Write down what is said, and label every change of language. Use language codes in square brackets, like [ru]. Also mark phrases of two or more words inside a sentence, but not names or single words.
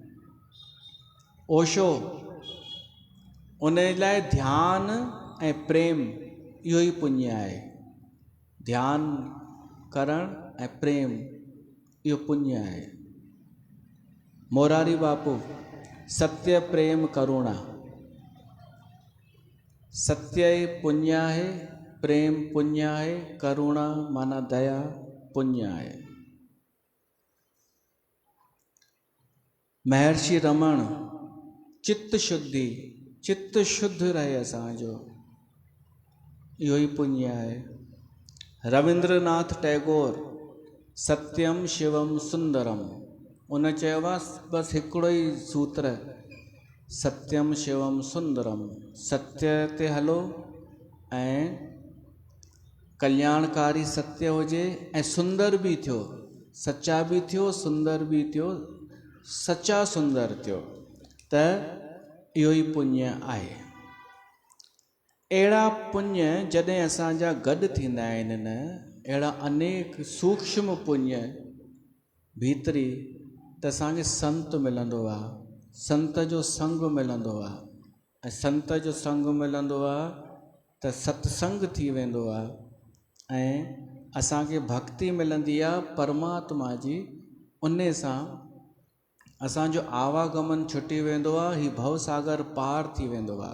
[sd] ओशो, उन लाइ ध्यान ऐं प्रेम इहो ई पुण्य आहे। ध्यान करण ऐं प्रेम इहो पुण्य आहे। मोरारी बापू, सत्य प्रेम करुणा, सत्य पुण्य आहे, प्रेम पुण्य आहे, करुणा माना दया पुण्य आहे। महर्षि रमण, चित्त शुद्धि, चित्त शुद्ध रहे असांजो, इहो ई पुण्य आहे। [sa] रविंद्रनाथ टैगोर, सत्यम शिवम सुंदरम, [sd] उन चयो बस हिकिड़ो ई सूत्र, [sa] सत्यम शिवम सुंदरम, [sd] सत्य ते हलो ऐं कल्याणकारी सत्य हुजे ऐं सुंदर भी थियो, सच्चा भी थियो, सुंदर भी थियो, सच्चा सुंदर थियो, त इहो ई पुण्य आहे। अहिड़ा पुण्य जॾहिं असांजा गॾु थींदा आहिनि न, अहिड़ा अनेक सूक्ष्म पुण्य भीतरी, त असांखे संत मिलंदो आहे, संत जो संग मिलंदो आहे। ऐं संत जो संग मिलंदो आहे त सत्संग थी वेंदो आहे ऐं असांखे भक्ति मिलंदी आहे परमात्मा जी। उन सां असांजो आवागमन छुटी वेंदो आहे, ही भवसागर पार थी वेंदो आहे।